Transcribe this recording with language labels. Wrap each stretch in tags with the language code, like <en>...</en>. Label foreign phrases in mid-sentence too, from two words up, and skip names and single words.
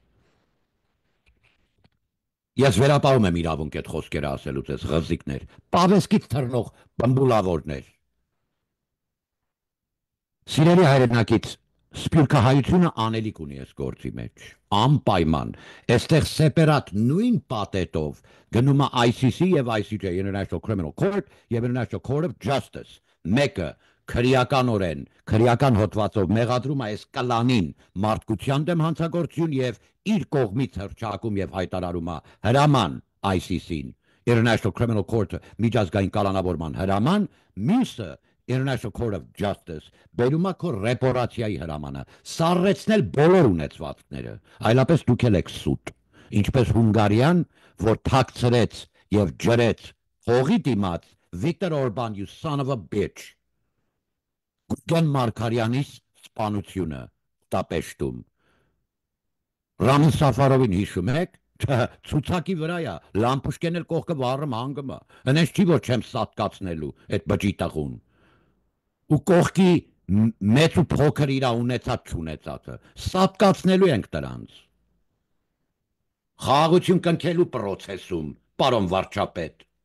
<hy>Ես վերապահում եմ իրավունք այդ խոսքերը ասելուց ես ղզիկներ, պավեսկից թռնող բմբուլավորներ։ Սիրելի հայրենակից, սփյուռքահայությունը անելիք ունի այս գործի մեջ, անպայման, այստեղ սեպարատ նույն պատետով գնում է ICC և ICJ,</hy> <en>International Criminal Court</en> <hy>և</hy> <en>International Court of Justice,</en> <hy>մեկը քրեականորեն, քրեական հոդվածով մեղադրում է այս կլանին մարդկության դեմ հանցագործություն և իր կողմից հռչակում և հայտարարում է հրաման ICC-ին,</hy> <en>International Criminal</en> <hy>Court-ը միջազգային կալանավորման հրաման, մյուսը</hy> <en>International Court of Justice</en> <hy>բերում է քո ռեպորացիայի հրամանը, սառեցնել բոլոր ունեցվածքները, այլապես դուք էլ եք սուտ, ինչպես Հունգարիան, որ թաքցրեց և ջրեց հողի դիմաց Վիկտոր Օրբան,</hy> <en>you son of a bitch,</en> <hy>Գուրգեն Մարգարյանի սպանությունը Բուդապեշտում։ Ռամիլ Սաֆարովին հիշում եք, ցուցակի վրա է, Լամպուշկեն էլ կողքը վառում հանգում է, հենց չի որ չեմ սատկացնելու այդ բջի տղուն։ Ու կողքի մեծ ու փոքր իրա ունեցած չունեցածը, սատկացնելու ենք դրանց։ Խաղաղություն կնքելու պրոցեսում, պարոն վարչապետ։</hy>